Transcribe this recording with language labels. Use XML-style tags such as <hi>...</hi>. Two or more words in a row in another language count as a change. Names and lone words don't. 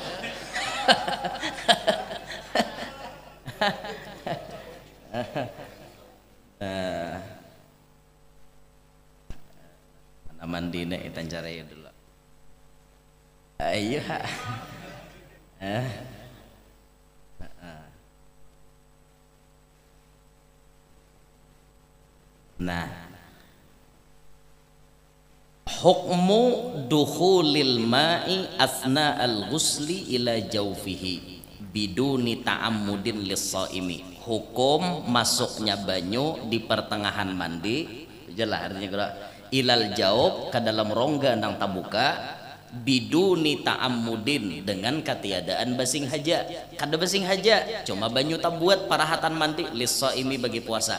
<bjn>Mana mandine itan caranya dulu. Ayo. Nah,</bjn> <ar>حكم دخول الماء أثناء الغسل إلى جوفه بدون تعمد للصائم.</ar> <bjn>Hukum masuknya banyu di pertengahan mandi, jelas artinya kira</bjn> <ar>إلى الجواب</ar> <bjn>ke dalam rongga nang tabuka</bjn> <ar>بدون تعمد</ar> <bjn>dengan ketiadaan basing haja. Kada basing haja, cuma banyu tabuat parahatan mandi lis-shaimi bagi puasa.</bjn>